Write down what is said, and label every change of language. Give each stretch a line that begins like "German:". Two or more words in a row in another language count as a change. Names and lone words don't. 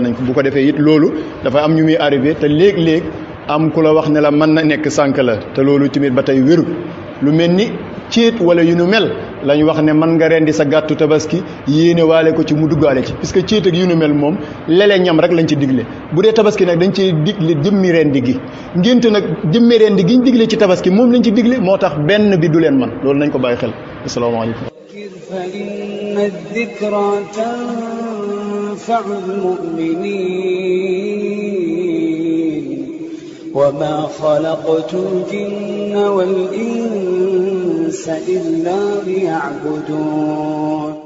Wolof: nañ ko bu ko defee it loolu dafa am ñu muy arrivé te léeg-léeg am ku la wax ne la mën na nekk sànk la te loolu tamit ba tey wéru lu mel ni céet wala yu nu mel lañ wax ne mën nga rendi sa gàttu tabaski yéene waale ko ci mu duggaale ci puisque céet ak yu nu mel moom lele ñam rek lañ ci digle bu dee tabaski nag dañ ci digle jëmmi rendi gi ngénte nag jëmmi rendi giñ digle ci tabaski moom lañ ci digle moo tax benn bi du leen man loolu nañ ko bàyyi xel asalaamaaleykum
Arabic: فإن الذكرى تنفع المؤمنين وما خلقت الجن والإنس إلا ليعبدون